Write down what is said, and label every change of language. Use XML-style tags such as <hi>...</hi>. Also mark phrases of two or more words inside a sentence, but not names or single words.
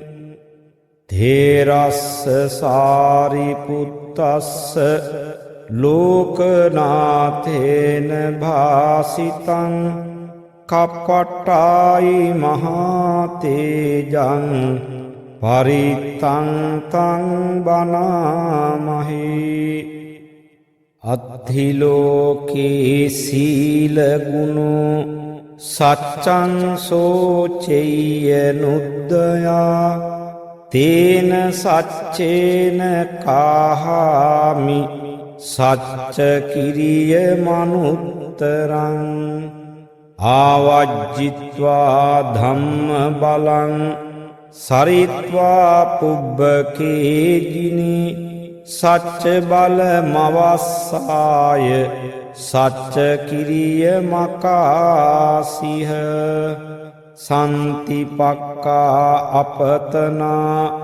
<pi>තේරස්ස සාරිපුත්තස්ස ලෝකනාථේන භාසිතං කප්පට්ටායි මහාතේජං පරිත්තං තං බනාමහේ අත්ථිලෝකේ සීලගුණෝ සච්චං සෝචෙය්‍ය නුද්දයා තේන සච්චේන කාහාමි සච්ච කිරිය මනුත්තරං ආවජ්ජිත්වා ධම්ම බලං සරිත්වා පුබ්බකේජිනි සච්ච බල මවස්සාය සච්ච කිරිය මකාසිහ සන්තිපක්කා අපතනා</pi>